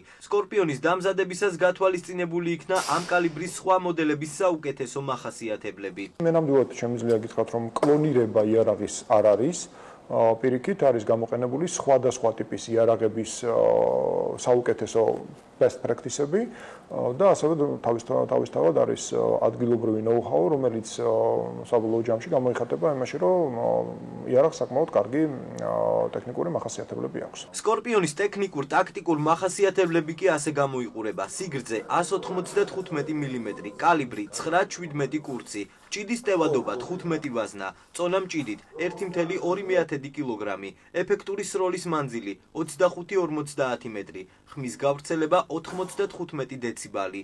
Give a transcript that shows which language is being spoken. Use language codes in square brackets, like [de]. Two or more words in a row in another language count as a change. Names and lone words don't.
[ka] სკორპიონის დამზადებისას გათვალისწინებული იქნა ამ კალიბრის სხვა მოდელების საუკეთესო მახასიათებლები. მე ნამდვილად შემიძლია გითხრათ, რომ კლონირება იარაღის არ არის. პირიქით არის გამოყენებული სხვადასხვა ტიპის იარაღების საუკეთესო [en] best practice- [ka] ები და ასევე თავისთავად არის ადგილობრივი know-how, რომელიც საბოლოო ჯამში გამოიხატება იმაში, რომ იარაღს საკმაოდ კარგი ტექნიკური მახასიათებლები აქვს. სკორპიონის ტექნიკურ-ტაქტიკურ მახასიათებლები კი ასე გამოიყურება: სიგრძე 195 მმ, კალიბრი 9-17 კურცი, ჭიდის ტევადობა 15 ვაზნა, წონა მჭიდით 1.2 კილოგრამი, ეფექტური სროლის მანძილი 25-50 მეტრი, ხმის გავრცელება 95 დეციბალი.